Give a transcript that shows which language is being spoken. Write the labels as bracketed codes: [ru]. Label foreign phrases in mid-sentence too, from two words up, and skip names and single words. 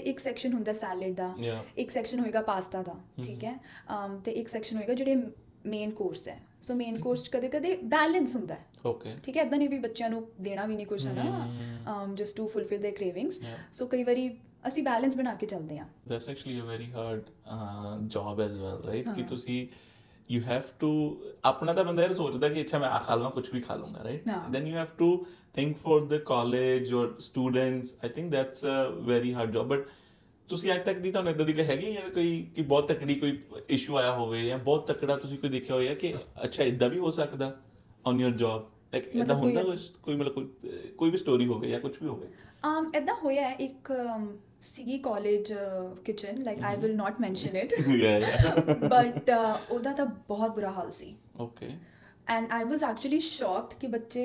[pa] ਇੱਕ ਸੈਕਸ਼ਨ ਹੁੰਦਾ ਸੈਲਡ ਦਾ, [en] Yeah. [pa] ਇੱਕ ਸੈਕਸ਼ਨ ਹੋਏਗਾ ਪਾਸਤਾ ਦਾ, ਠੀਕ ਹੈ, ਤੇ ਇੱਕ ਸੈਕਸ਼ਨ ਹੋਏਗਾ ਜਿਹੜੇ [en] main course [pa] ਹੈ। ਸੋ [en] main course [pa] 'ਚ ਕਦੇ ਕਦੇ ਬੈਲੈਂਸ ਹੁੰਦਾ ਹੈ, ਓਕੇ। ਠੀਕ ਹੈ, ਇੱਦਾਂ ਨਹੀਂ ਵੀ ਬੱਚਿਆਂ ਨੂੰ ਦੇਣਾ ਵੀ ਨਹੀਂ ਕੁਝ, ਹੈ ਨਾ, [en] just to fulfil their cravings. Yeah. [pa] ਸੋ ਕਈ ਵਾਰੀ ਅਸੀਂ ਬੈਲੈਂਸ ਬਣਾ ਕੇ ਚੱਲਦੇ ਹਾਂ। [en] That's actually a very hard job as well, right? [pa] ਕਿ ਹਾਂ। ਤੁਸੀਂ [en] you have to [pa] ਆਪਣਾ ਤਾਂ ਬੰਦਾ ਇਹ ਸੋਚਦਾ ਕਿ ਅੱਛਾ ਮੈਂ ਆ ਖਾ ਲਵਾਂ, ਕੁਝ ਵੀ ਖਾ ਲਵਾਂਗਾ, right? ਹਾਂ। [en] Then you have to think for the college or students. I think that's a very hard job. [pa] But ਤੁਸੀਂ ਅੱਜ ਤੱਕ ਦੀ ਤੁਹਾਨੂੰ ਇਦਾਂ ਦੀ ਕੋਈ ਹੈਗੀ ਯਾਰ ਕੋਈ ਕਿ ਬਹੁਤ ਤਕੜੀ ਕੋਈ ਇਸ਼ੂ ਆਇਆ ਹੋਵੇ ਜਾਂ ਬਹੁਤ ਤਕੜਾ ਤੁਸੀਂ ਕੋਈ ਦੇਖਿਆ ਹੋਇਆ ਕਿ ਅੱਛਾ ਇਦਾਂ ਵੀ ਹੋ ਸਕਦਾ [en] on your job? [pa] Like ਇਦਾਂ ਮਤਲਬ ਹੁੰਦਾ ਕੋਈ- ਕੋਈ ਮਤਲਬ ਕੋਈ ਵੀ ਸਟੋਰੀ ਹੋਵੇ ਜਾਂ ਕੁਝ ਵੀ ਹੋਵੇ? ਇੱਦਾਂ ਹੋਇਆ ਹੈ, ਇੱਕ ਸੀਗੀ [en] college kitchen, like I will not mention it, Yeah, yeah. [pa] ਬਟ ਉਹਦਾ ਤਾਂ ਬਹੁਤ ਬੁਰਾ ਹਾਲ ਸੀ। [en] Okay. And I was actually shocked [pa] ਕਿ ਬੱਚੇ